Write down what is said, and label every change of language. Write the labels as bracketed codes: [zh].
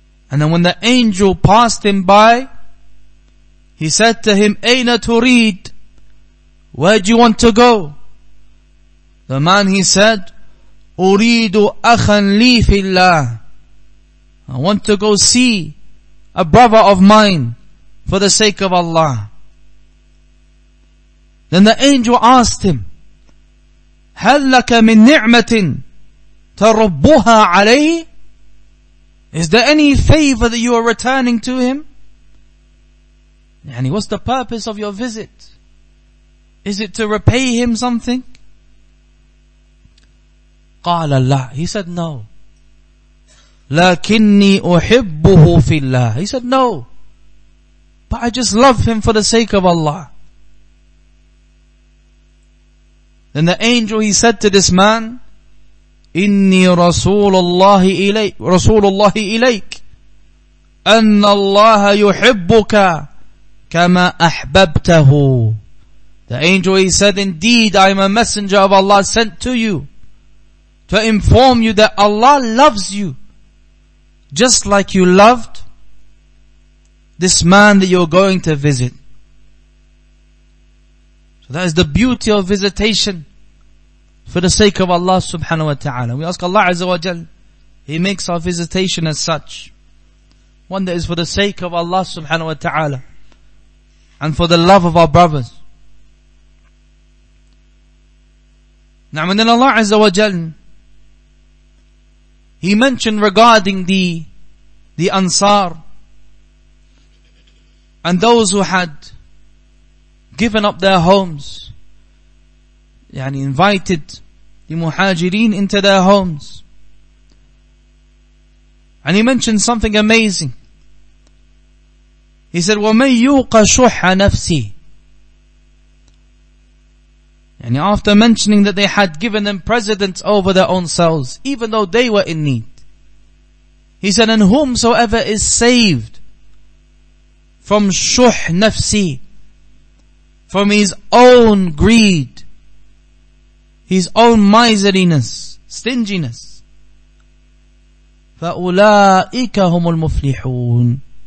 [en] And then when the angel passed him by, he said to him, [ar] Aina turid? [en] Where do you want to go? The man, he said, [ar] Uridu akhan li fillah. [en] I want to go see a brother of mine for the sake of Allah. Then the angel asked him, [ar] هل لك من نعمة تربها عليه? [en] Is there any favor that you are returning to him? Yani, what's the purpose of your visit? Is it to repay him something? [ar] قال لا. [en] He said no. [ar] لكني أحبه في الله. [en] He said no, but I just love him for the sake of Allah. Then the angel, he said to this man, [ar] إني رسول الله إليك أن الله يحبك كما أحببته. [en] The angel, he said, indeed I am a messenger of Allah sent to you to inform you that Allah loves you just like you loved this man that you're going to visit. So that is the beauty of visitation for the sake of Allah subhanahu wa ta'ala. We ask Allah Azza wa Jal, He makes our visitation as such, one that is for the sake of Allah subhanahu wa ta'ala and for the love of our brothers. Now, and then Allah Azza wa Jal, He mentioned regarding the Ansar and those who had given up their homes, invited the Muhajirin into their homes. And He mentioned something amazing. He said, [ar] وَمَنْ يُوقَ شُحَّ نَفْسِهِ. [en] And after mentioning that they had given them precedence over their own selves, even though they were in need, He said, and whomsoever is saved from shuh nafsi, from his own greed, his own miserliness, stinginess, [ar] فَأُولَٰئِكَ هُمُ الْمُفْلِحُونَ.